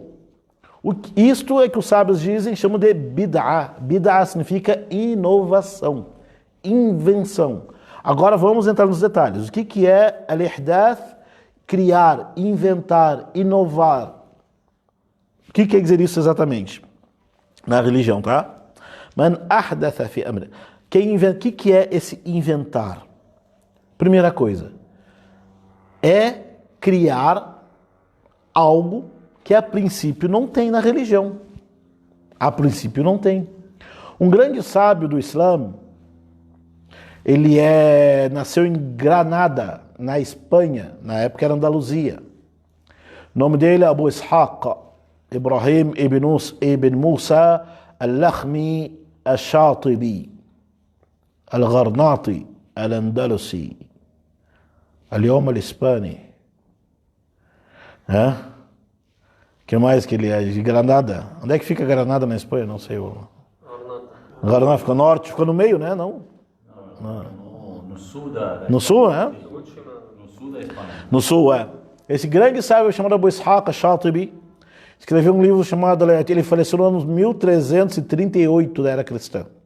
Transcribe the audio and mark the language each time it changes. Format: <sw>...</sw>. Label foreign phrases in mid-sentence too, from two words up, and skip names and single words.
<pt>Isto é que os sábios dizem, chamam de bid'ah. Bid'ah significa inovação, invenção. Agora vamos entrar nos detalhes. O que é al-ihdath? Criar, inventar, inovar. O que quer dizer isso exatamente? Na religião, tá?</pt> <ar>من أحدث في أمري.</ar> <pt>O que é esse inventar? Primeira coisa, é criar algo que a princípio não tem na religião. A princípio não tem. Um grande sábio do Islã, ele nasceu em Granada, na Espanha, na época era Andaluzia. O nome dele é Abu Ishaq Ibrahim ibn Musa al-Lakhmi al-Shatibi al-Gharnati al-Andalusi al-Yom al-Hispani. Que mais que ele é? De Granada. Onde é que fica Granada na Espanha? Não sei. Granada fica no norte, fica no meio, né? Não. No sul da No sul, né? No sul da Espanha. No sul, é. Esse grande sábio chamado Abu Ishaq al-Shatibi escreveu um livro chamado, ele faleceu no ano 1338 da era cristã.</pt>